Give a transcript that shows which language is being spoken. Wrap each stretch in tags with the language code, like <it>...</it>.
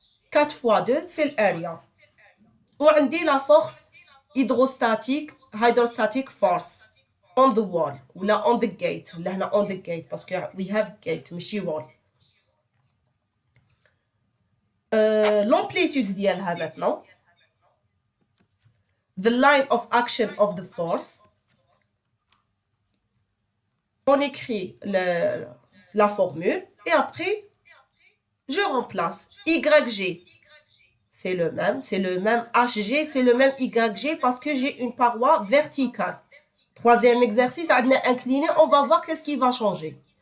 <fr>4 fois 2, c'est l'area. On dit la force hydrostatique</fr> <en>force on the wall</en> <fr>ou là</fr> <en>on the gate.</en> <fr>Là,</fr> <en>on the gate</en> <fr>parce que</fr> <en>we have gate,</en> <ar>ماشي</ar> <en>wall.</en> <fr>L'amplitude</fr> <ar>ديالها</ar> <fr>maintenant.</fr> <en>The line of action of the force.</en> <fr>On écrit la formule et après, je remplace YG. C'est le même HG, c'est le même YG parce que j'ai une paroi verticale. Troisième exercice, on a incliné, on va voir qu'est-ce qui va changer.</fr>